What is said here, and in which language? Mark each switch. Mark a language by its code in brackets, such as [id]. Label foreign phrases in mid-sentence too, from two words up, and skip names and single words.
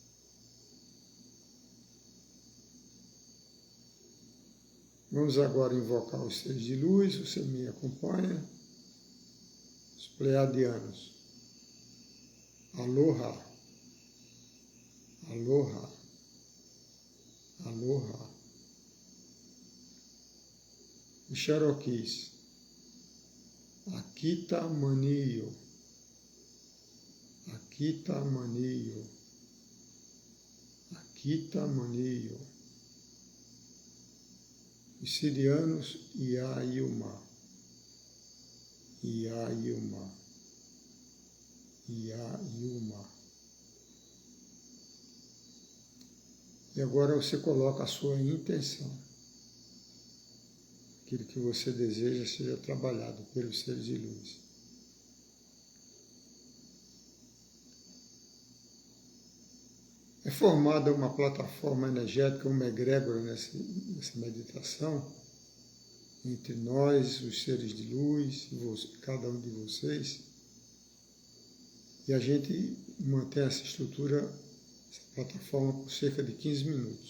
[pt] Vamos agora invocar os seres de luz, você me acompanha, os pleiadianos. [haw] Aloha, aloha, aloha. [pt] Os Cherokees. Akita Manio, Akita Manio, Akita Manio. Os sirianos, Iaiuma, Iaiuma, Iaiuma. E agora você coloca a sua intenção. Aquilo que você deseja seja trabalhado pelos seres de luz. É formada uma plataforma energética, uma egrégora nessa meditação, entre nós, os seres de luz, cada um de vocês, e a gente mantém essa estrutura, essa plataforma, por cerca de 15 minutos.